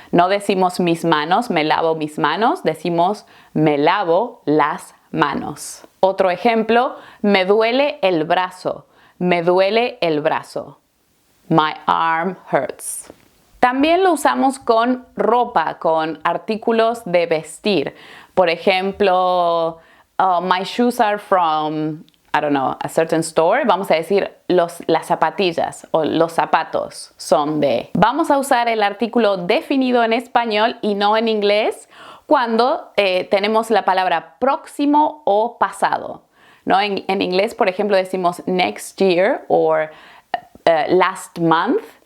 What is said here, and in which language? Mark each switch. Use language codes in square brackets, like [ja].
[es] No decimos mis manos, me lavo mis manos, decimos me lavo las manos. Otro ejemplo, me duele el brazo. Me duele el brazo. [en] My arm hurts. [es] También lo usamos con ropa, con artículos de vestir. Por ejemplo, [en] my shoes are from, I don't know, a certain store. [es] Vamos a decir las zapatillas o los zapatos son de. Vamos a usar el artículo definido en español y no en inglés cuando tenemos la palabra próximo o pasado, ¿no? En inglés, por ejemplo, decimos [en] next year [es] o [en] last month.